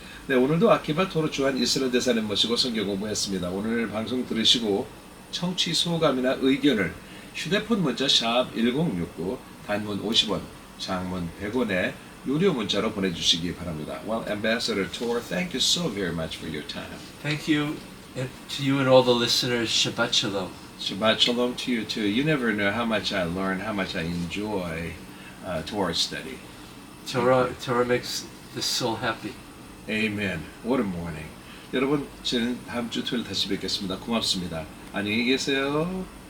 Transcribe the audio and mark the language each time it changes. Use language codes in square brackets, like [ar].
[ko] 네, 오늘도 아키바토르 주한이스라엘 대사님 모시고 성경 공부했습니다. 오늘 방송 들으시고 청취 소감이나 의견을 휴대폰 문자 샵 1069 단문 50원, 장문 100원에 유료 문자로 보내주시기 바랍니다. [en] Well, Ambassador Tor, thank you so very much for your time. Thank you, and to you and all the listeners. [he] Shabbat Shalom. [en] Shabbat Shalom to you too. You never know how much I learn, how much I enjoy Torah study. Torah makes the soul happy. Amen. What a morning. [ko] 여러분, 저는 다음 주 토요일 다시 뵙겠습니다. 고맙습니다. 안녕히 계세요.